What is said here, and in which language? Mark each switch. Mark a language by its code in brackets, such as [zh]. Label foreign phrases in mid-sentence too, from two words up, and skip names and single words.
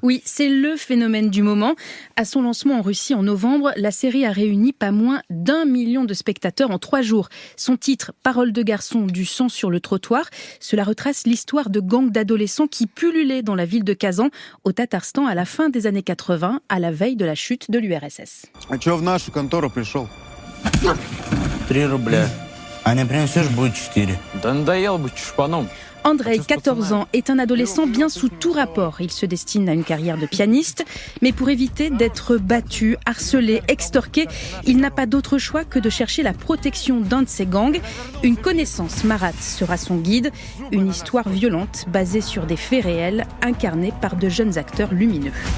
[fr] Oui, c'est le phénomène du moment. À son lancement en Russie en novembre, la série a réuni pas moins d'1 million de spectateurs en 3 jours. Son titre, Paroles de garçon, du sang sur le trottoir, cela retrace l'histoire de gangs d'adolescents qui pullulaient dans la ville de Kazan, au Tatarstan, à la fin des années 80, à la veille de la chute de l'URSS. [ru] 3 рубля. А не принесешь, будет 4. Да надоело быть чушпаном. [fr] Andrei, 14 ans, est un adolescent bien sous tout rapport. Il se destine à une carrière de pianiste, mais pour éviter d'être battu, harcelé, extorqué, il n'a pas d'autre choix que de chercher la protection d'un de ses gangs. Une connaissance, Marat, sera son guide. Une histoire violente basée sur des faits réels, incarnés par de jeunes acteurs lumineux.